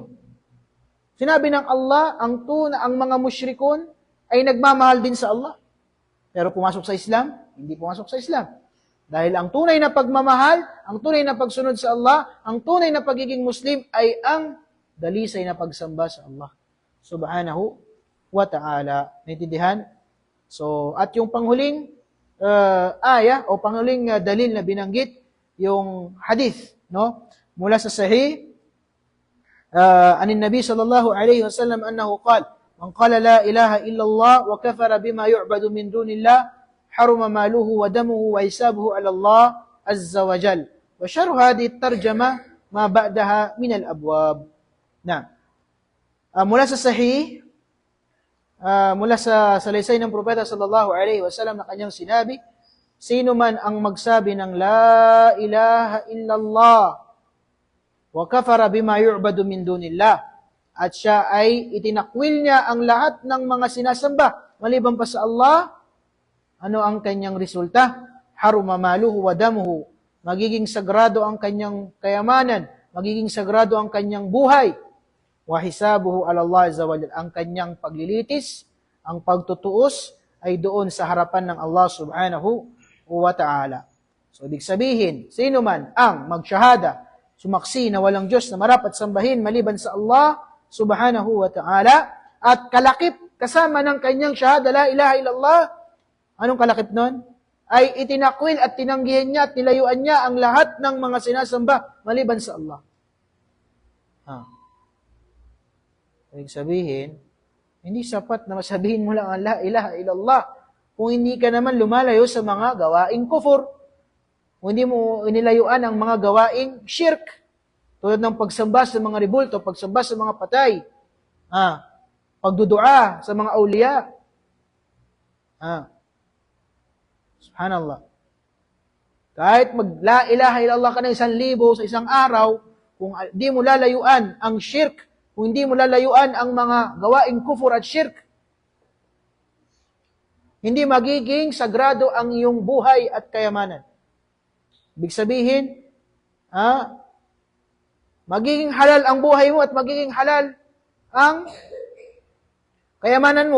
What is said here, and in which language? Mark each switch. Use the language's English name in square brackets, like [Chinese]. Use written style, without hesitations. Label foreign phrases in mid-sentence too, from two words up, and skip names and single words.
[Filipino] Sinabi ng Allah, ang mga musyrikon ay nagmamahal din sa Allah. Pero pumasok sa Islam, hindi pumasok sa Islam. Dahil ang tunay na pagmamahal, ang tunay na pagsunod sa Allah, ang tunay na pagiging Muslim ay ang dalisay na pagsamba sa Allah [Arabic] سبحانه وتعالى. [Filipino] Naintindihan? So, at yung panghuling aya o panghuling dalil na binanggit, yung hadith, no? Mula sa Sahih, [Arabic] عن النبي صلى الله عليه وسلم أنه قال من قال لا إله إلا الله وكفر بما يعبد من دون الله حرم ماله ودمه وحسابه على الله عز وجل وشرح هذه الترجمة ما بعدها من الأبواب. [Filipino] Nah, mula sa Sahih, mula sa salaysay ng Propeta [Arabic] صلى الله عليه وسلم [Filipino] na kanyang sinabi, sino man ang magsabi ng [Arabic] لا إله إلا الله وكفر بما يعبد من دون الله, [Filipino] at siya ay itinakwil niya ang lahat ng mga sinasamba maliban pa sa Allah, ano ang kanyang resulta? [Arabic] حرم ماله ودمه, [Filipino] magiging sagrado ang kanyang kayamanan, magiging sagrado ang kanyang buhay. [Arabic] وحسابه على الله عز وجل, [Filipino] ang kanyang paglilitis, ang pagtutuos ay doon sa harapan ng Allah [Arabic] سبحانه وتعالى. [Filipino] So, ibig sabihin, sino man ang magsyahada, sumaksi na walang Diyos na marapat sambahin maliban sa Allah [Arabic] سبحانه وتعالى, [Filipino] at kalakip kasama ng kanyang syahada, [Arabic] لا إله إلا الله, [Filipino] anong kalakip nun? Ay itinakwil at tinanggihan niya at nilayuan niya ang lahat ng mga sinasamba maliban sa Allah. Ibig sabihin, hindi sapat na masabihin mo lang ang [Arabic] لا إله إلا الله [Filipino] kung hindi ka naman lumalayo sa mga gawaing kufur. Kung hindi mo inilayuan ang mga gawaing shirk, tulad ng pagsamba sa mga ribulto, pagsamba sa mga patay, pagdudua sa mga awliya. Subhanallah. Kahit [Arabic] لا إله إلا الله [Filipino] ka na 1,000 sa isang araw, kung di mo lalayuan ang shirk, kung hindi mo lalayuan ang mga gawaing kufur at shirk, hindi magiging sagrado ang iyong buhay at kayamanan. Ibig sabihin, magiging halal ang buhay mo at magiging halal ang kayamanan mo.